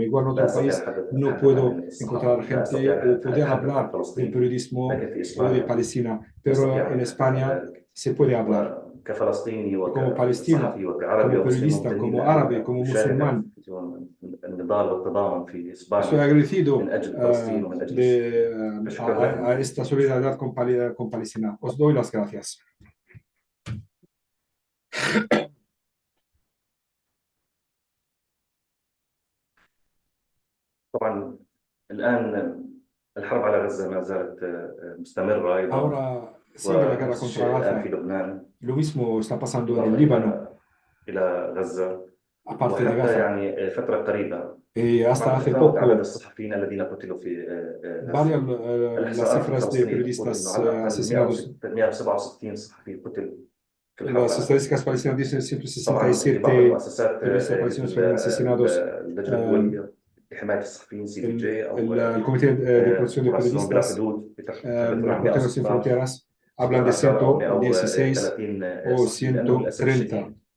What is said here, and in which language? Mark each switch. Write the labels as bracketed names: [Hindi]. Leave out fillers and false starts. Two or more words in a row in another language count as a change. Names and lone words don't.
[Spanish] Igual en otro país no puedo encontrar gente o poder hablar del periodismo o de Palestina, pero en España se puede hablar. Como palestino, como periodista, como árabe, como musulmán. Estoy agradecido a esta solidaridad con Palestina. Os doy las gracias. [Arabic] طبعا الآن الحرب على غزة ما زالت مستمرة أيضا. [Spanish] Ahora sigue la guerra contra Gaza. Lo mismo está pasando en el Líbano. [Arabic] إلى غزة. [Spanish] Aparte de Gaza. [Arabic] يعني فترة قريبة. [Spanish] Y hasta hace poco, [Arabic] عدد الصحفيين الذين قتلوا في [Spanish] varias las cifras de periodistas asesinados. [Arabic] 167 صحفي قتل. [Spanish] Las estadísticas palestinas dicen 167 periodistas palestinos fueron asesinados. El Comité de Protección de Periodistas, Reporteros Sin Fronteras, hablan de 116 o 130.